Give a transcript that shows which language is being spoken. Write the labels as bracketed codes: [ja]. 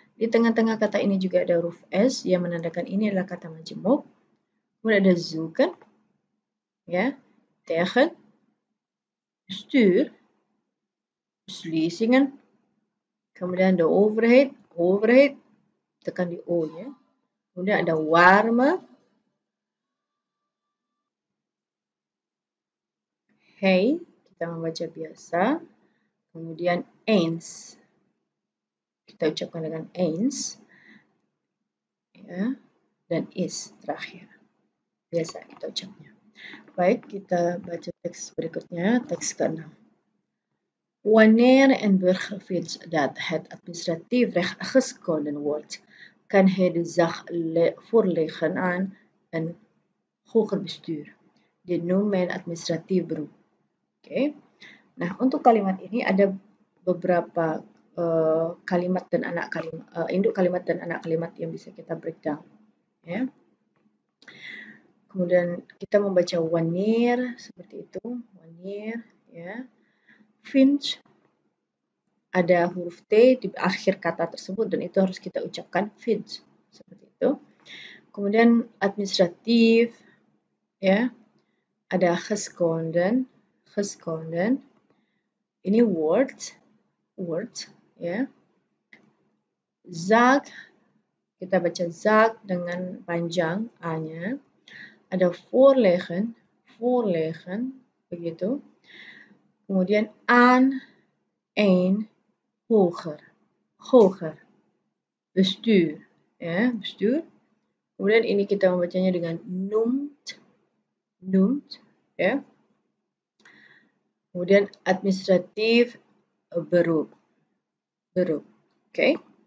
[id] Di tengah-tengah kata ini juga ada huruf S yang menandakan ini adalah kata majemuk. Kemudian ada zoeken, ya, tegen, bestuur, beslissingen. Kemudian de overheid, overheid, tekan di O ya. Kemudian ada warme, hey, kita membaca biasa. Kemudian eens, kita ucapkan dengan eens, ya, dan is terakhir. Biasa kita ucapnya. Baik, kita baca teks berikutnya, teks ke-6. [nl] Wanneer een burger vindt dat het administratief recht geschonden wordt, kan hij de zaak voorleggen aan een hoger bestuur. Dit noemt men administratief beroep. [id] Oke. Nah, untuk kalimat ini ada beberapa kalimat dan anak kalimat, induk kalimat dan anak kalimat yang bisa kita breakdown. Ya. Kemudian kita membaca wanneer seperti itu, wanneer, ya. Finch, ada huruf T di akhir kata tersebut dan itu harus kita ucapkan finch seperti itu. Kemudian administratif, ya, ada geschonden, geschonden. Ini word, ya. Zaak, kita baca zaak dengan panjang A-nya. Ada voorleggen, voorleggen, begitu. Kemudian aan, een, hoger, hoger. Bestuur, ya, bestuur. Kemudian ini kita membacanya dengan noemt, noemt, ya. Kemudian administratif beroep, beroep. Oke.